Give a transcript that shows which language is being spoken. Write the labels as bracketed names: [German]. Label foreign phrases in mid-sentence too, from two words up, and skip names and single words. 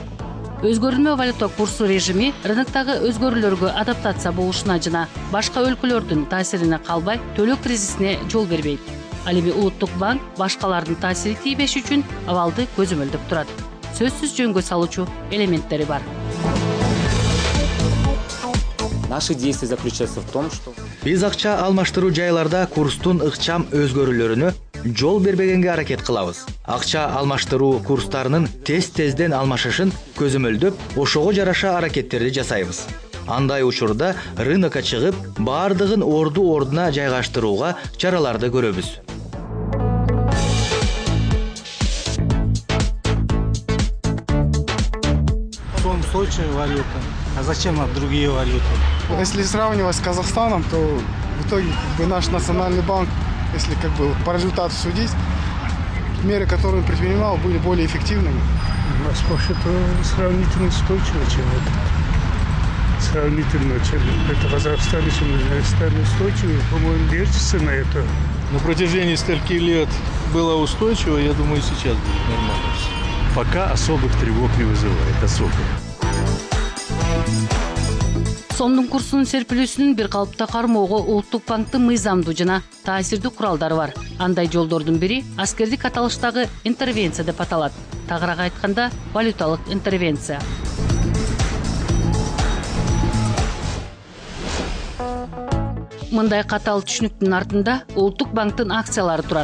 [Kyrgyz] Өзгөрүлмө валюта курсу режими рыноктогу өзгөрүүлөргө адаптация болушуна жана башка өлкөлөрдүн таасирине калбай төлөө кризисине жол бербейт. Ал эми Улуттук банк башкалардын таасири тийбеш үчүн абалды көзөмөлдөп турат. Сөзсүз жөнгө салуучу элементтери бар. [Russian] Наши действия заключаются в том, что [Kyrgyz] биз акча алмаштыруу жайларда курстун ыкчам өзгөрүүлөрүнө жол бербегенге аракет кылабыз. Акча алмаштыруу курстарынын тез-тезден алмашышын көзөмөлдөп, ошого жараша аракеттерди жасайбыз. Андай учурда рынокко чыгып, баардыгын ордуна жайгаштырууга чараларды көрөбүз. [Russian] Устойчивая валюта. А зачем нам другие валюты? Если сравнивать с Казахстаном, то в итоге наш национальный банк, если по результату судить, меры, которые он предпринимал, были более эффективными. У нас, вообще-то, сравнительно устойчиво, чем это. Сравнительно, чем это Казахстан, чем Казахстан устойчивый, по-моему, держится на это. На протяжении стольких лет было устойчиво, я думаю, сейчас будет нормально. Пока особых тревог не вызывает, особых. [Kyrgyz] Сомдун курсунун серпилүүсүнүн бир калыпта кармоого Улуттук банктын мыйзамдуу жана таасирдүү куралдары бар. Андай жолдордун бири аскердик аталыштагы интервенция деп аталат. Тагыраак айтканда, валюталык интервенция. Мындай катаал түшүнүктүн артында Улуттук банктын акциялары турат.